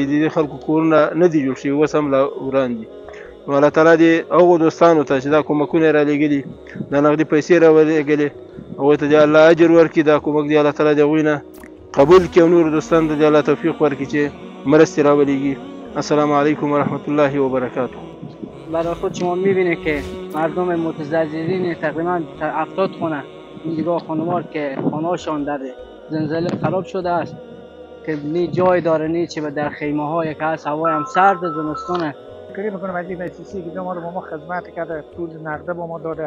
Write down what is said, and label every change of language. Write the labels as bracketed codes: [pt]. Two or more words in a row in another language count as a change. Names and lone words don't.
[ps] دې خلکو کورونه نه دي جوړ شوي، اوس هم لا وران دي. نو الله تعالی دې هغو دوستانو ته چې دا کومکونه یې رالېږلي، دا نغدي پیسې راولېږلې، هغوی ته دې الله اجر ورکړي. دا کومک دې الله تعالی د هغوی نه قبول کړي او نورو دوستانو ته دې الله توفیق ورکړي چې مرستې راولېږي. [ar] السلام علیکم ورحمت الله وبرکاته. [fa] برای خود شما میبینید که مردم متضررین تقریبا 70 خانه این دیگه خانوار که خانه‌هاشان در زلزله خراب شده است که نی جای داره، نی چه در خیمه های که هست، هوای هم سرد زمستونه. شکری میکنم از این مؤسسه‌ای که ما رو با ما خدمت کرده، پول نقده با ما داده.